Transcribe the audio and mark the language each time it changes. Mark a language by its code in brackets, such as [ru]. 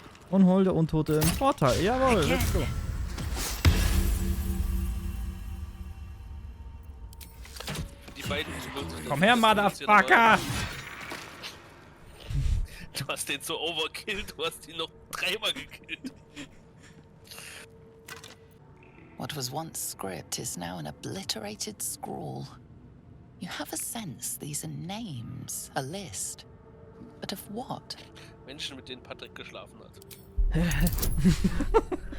[de] Unholde Untote im Vorteil. Jawohl, [en] let's go. [de] beiden. Komm her, Motherfucker! Du hast den so overkillt, du hast ihn noch dreimal gekillt. [en] What was once script is now an obliterated scrawl. You have a sense these are names, a list. But of what? [de] Menschen, mit denen Patrick geschlafen hat.